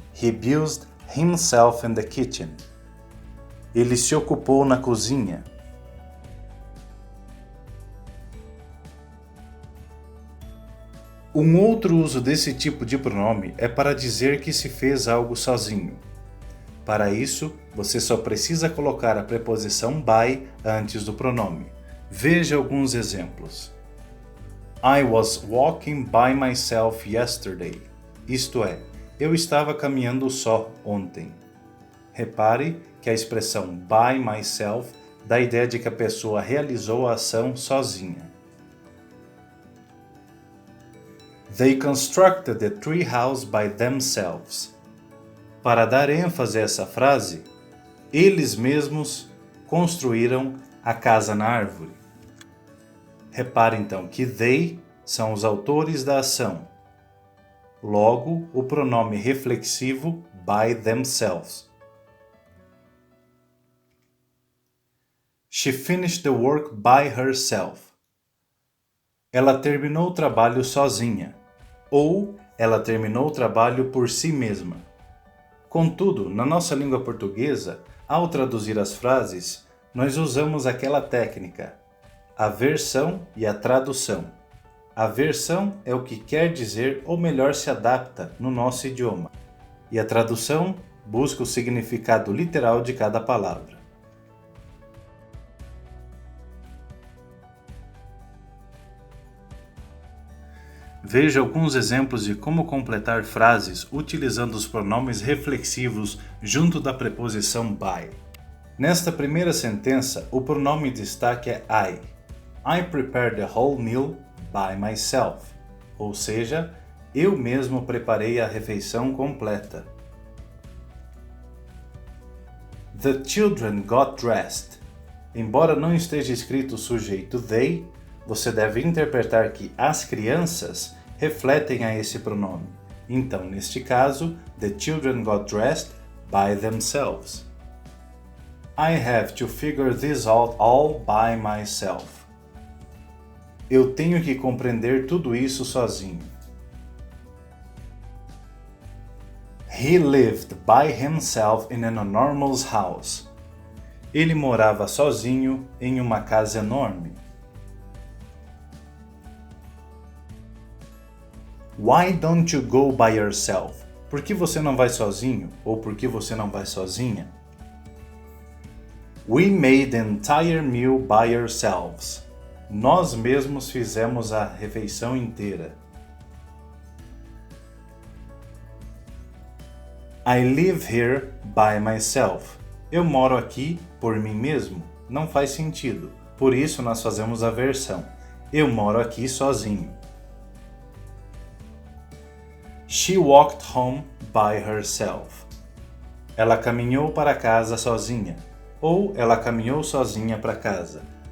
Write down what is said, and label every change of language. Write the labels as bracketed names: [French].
[English] He bused himself in the kitchen. [Portuguese] Ele se ocupou na cozinha. Um outro uso desse tipo de pronome é para dizer que se fez algo sozinho. Para isso, você só precisa colocar a preposição by antes do pronome. Veja alguns exemplos. [English] I was walking by myself yesterday. [Portuguese] Isto é, eu estava caminhando só ontem. Repare que a expressão [English] by myself [Portuguese] dá a ideia de que a pessoa realizou a ação sozinha. [English] They constructed the tree house by themselves. [Portuguese] Para dar ênfase a essa frase, eles mesmos construíram a casa na árvore. Repare então que they são os autores da ação. Logo, o pronome reflexivo [English] by themselves. She finished the work by herself. [Portuguese] Ela terminou o trabalho sozinha. Ou ela terminou o trabalho por si mesma. Contudo, na nossa língua portuguesa, ao traduzir as frases, nós usamos aquela técnica, a versão e a tradução. A versão é o que quer dizer ou melhor se adapta no nosso idioma. E a tradução busca o significado literal de cada palavra. Veja alguns exemplos de como completar frases utilizando os pronomes reflexivos junto da preposição by. Nesta primeira sentença, o pronome em destaque é I. [English] I prepared the whole meal by myself. [Portuguese] Ou seja, eu mesmo preparei a refeição completa. [English] The children got dressed. [Portuguese] Embora não esteja escrito o sujeito they, você deve interpretar que as crianças refletem a esse pronome. Então, neste caso, [English] the children got dressed by themselves. I have to figure this out all by myself. [Portuguese] Eu tenho que compreender tudo isso sozinho. [English] He lived by himself in an enormous house. [Portuguese] Ele morava sozinho em uma casa enorme. [English] Why don't you go by yourself? [Portuguese] Por que você não vai sozinho? Ou por que você não vai sozinha? [English] We made the entire meal by ourselves. [Portuguese] Nós mesmos fizemos a refeição inteira. [English] I live here by myself. [Portuguese] Eu moro aqui por mim mesmo. Não faz sentido. Por isso nós fazemos a versão. Eu moro aqui sozinho. [English] She walked home by herself. [Portuguese] Ela caminhou para casa sozinha. Ou ela caminhou sozinha para casa.